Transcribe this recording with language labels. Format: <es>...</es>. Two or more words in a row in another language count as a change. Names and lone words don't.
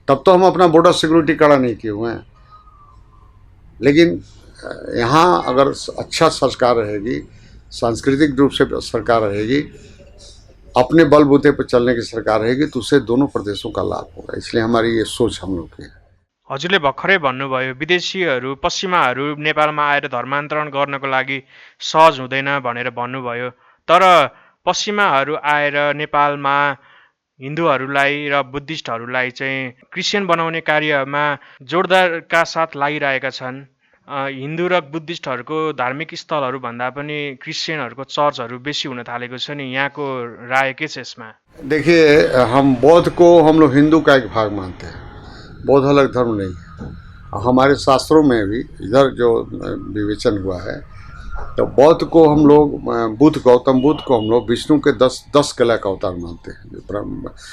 <hi>तब तो हम अपना बॉर्डर सिक्योरिटी कड़ा नहीं किए हुए हैं। लेकिन यहाँ अगर अच्छा सरकार रहेगी, सांस्कृतिक रूप से सरकार रहेगी, अपने बलबूते पर चलने की सरकार रहेगी, तो उससे दोनों प्रदेशों का लाभ होगा। इसलिए हमारी ये सोच हम लोग की है।</hi> <ne>हजुरले भर्खरै भन्नुभयो विदेशीहरू पश्चिमाहरू नेपालमा आएर धर्मान्तरण गर्नको लागि सहज हुँदैन भनेर भन्नुभयो। तर पश्चिमाहरू आएर नेपालमा हिन्दूहरूलाई र बुद्धिस्टहरूलाई चाहिँ क्रिस्चियन बनाउने कार्यमा जोरदारका साथ लागिरहेका छन्। हिन्दू र बुद्धिस्टहरूको धार्मिक स्थलहरू भन्दा पनि क्रिस्चियनहरूको चर्चहरू बेसी हुन थालेको छ नि, यहाँको राय के छ यसमा?</ne> <hi>देखिए, हम बौद्ध को हम लोग हिंदू का एक भाग मानते हैं, बौद्ध अलग धर्म नहीं है। हमारे शास्त्रों में भी इधर जो विवेचन हुआ है, तो बौद्ध को हम लोग, बुद्ध, गौतम बुद्ध को हम लोग विष्णु के 10 कला का अवतार मानते हैं।</hi>